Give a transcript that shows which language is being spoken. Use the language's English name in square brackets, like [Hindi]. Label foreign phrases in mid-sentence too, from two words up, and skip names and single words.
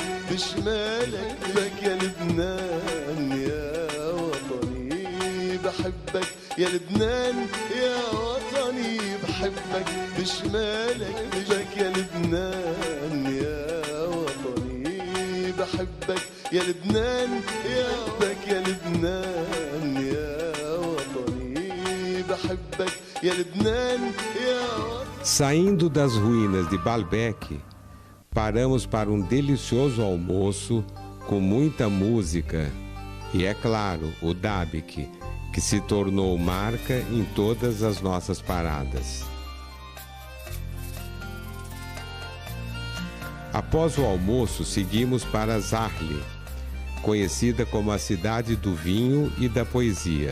[Arabic] بشمالك يا لبنان يا وطني بحبك يا لبنان يا وطني بحبك بشمالك يا لبنان يا وطني بحبك يا لبنان يا بك يا لبنان يا وطني بحبك يا لبنان يا وطني. [Portuguese] Saindo das ruínas de Baalbek, paramos para um delicioso almoço com muita música e, é claro, o Dabik, que se tornou marca em todas as nossas paradas. Após o almoço, seguimos para Zahrli, conhecida como a cidade do vinho e da poesia.